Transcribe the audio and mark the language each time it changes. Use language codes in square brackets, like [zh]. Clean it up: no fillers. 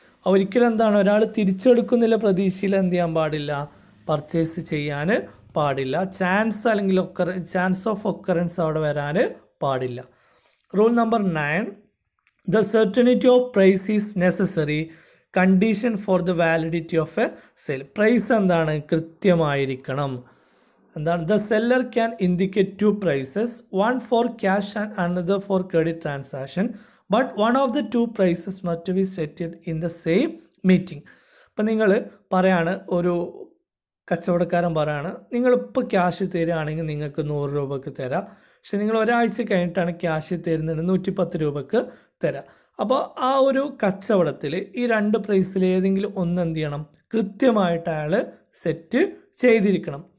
[ml] ഒരിക്കലും എന്താണ്, ഒരാൾ തിരിച്ചെടുക്കുന്നില്ല പ്രതീക്ഷയിൽ എന്ത് ചെയ്യാൻ പാടില്ല, പർച്ചേസ് ചെയ്യാൻ പാടില്ല. ചാൻസ് അല്ലെങ്കിൽ ചാൻസ് ഓഫ് ഒക്കറൻസ് അവിടെ വരാൻ പാടില്ല. [en] Rule number 9, the certainty of price is necessary condition for the validity of a sale. [ml] Price എന്താണ്, കൃത്യമായിരിക്കണം. എന്താണ്, [en] The seller can indicate 2 prices, one for cash and another for credit transaction, but one of the 2 prices must be settled in the same meeting. [ml] ഇപ്പം നിങ്ങൾ പറയാണ്, ഒരു കച്ചവടക്കാരൻ പറയാണ്, നിങ്ങളിപ്പോൾ cash തരികയാണെങ്കിൽ നിങ്ങൾക്ക് 100 രൂപക്ക് തരാം, പക്ഷെ നിങ്ങൾ ഒരാഴ്ച കഴിഞ്ഞിട്ടാണ് ക്യാഷ് തരുന്നത് 110 രൂപക്ക് തരാം. അപ്പോൾ ആ ഒരു കച്ചവടത്തിൽ ഈ 2 പ്രൈസിൽ ഏതെങ്കിലും ഒന്ന് എന്ത് ചെയ്യണം, കൃത്യമായിട്ട് അയാൾ സെറ്റ് ചെയ്തിരിക്കണം.